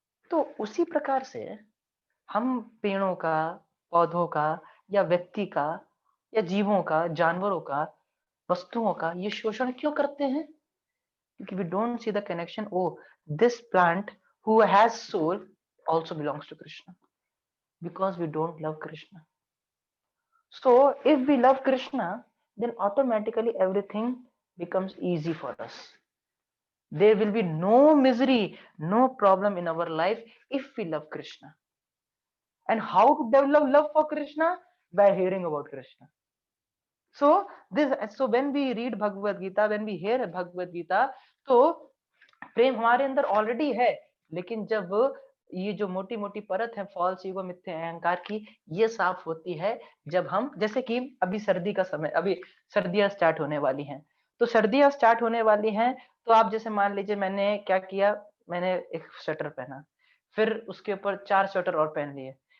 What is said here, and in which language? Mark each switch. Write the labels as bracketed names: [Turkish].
[Hindi] तो उसी प्रकार से हम पेड़ों का, पौधों का, या व्यक्ति का, या जीवों का, जानवरों का, वस्तुओं का ये शोषण क्यों करते हैं, क्योंकि [English] We don't see the connection, oh this plant who has soul also belongs to Krishna, because we don't love Krishna. So if we love Krishna, then automatically everything becomes easy for us. There will be no misery, no problem in our life if we love Krishna. And how to develop love for Krishna? By hearing about Krishna. So when we read Bhagavad Gita, [Hindi] when we hear Bhagavad Gita, तो प्रेम हमारे अंदर already है, लेकिन जब ये जो मोटी मोटी परत है फॉल्स ईगो, मिथ्या अहंकार की, ये साफ होती है जब हम, जैसे कि अभी सर्दी का समय, अभी सर्दियां स्टार्ट होने वाली हैं, तो सर्दियां स्टार्ट होने वाली हैं, तो आप जैसे मान लीजिए मैंने क्या किया, मैंने एक स्वेटर पहना, फिर उसके ऊपर 4 स्वेटर और पहन लिए,